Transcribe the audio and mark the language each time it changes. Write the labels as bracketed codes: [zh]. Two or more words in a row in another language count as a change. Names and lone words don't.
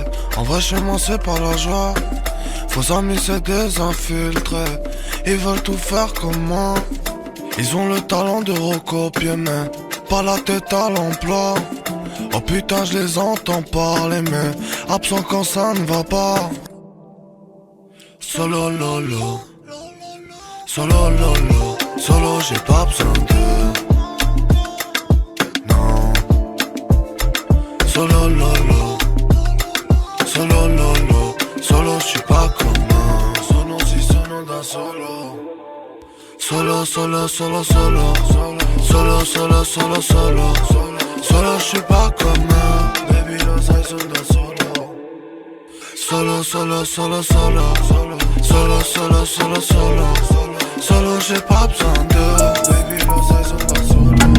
[fr] En vrai chez moi c'est pas la joie. Faux amis c'est des infiltrés. Ils veulent tout faire comme moi. Ils ont le talent de recopier mais pas la tête à l'emploi. Oh putain je les entends parler mais absent quand ça ne va pas. [it] Solo lolo, solo lolo, solo [fr] j'ai pas besoin de. [it] Non. Solo lolo, solo lolo, solo [fr] j'suis pas commun. [it] Sono si sono da solo. Solo, solo, solo, solo. Solo, solo, solo, solo. Solo [fr] j'suis pas commun. [it] Baby lo sai sono da solo. Solo, solo, solo, solo. Solo, solo, solo, solo. Solo [fr] j'ai pas besoin de. [it] Baby lo sai sono da solo.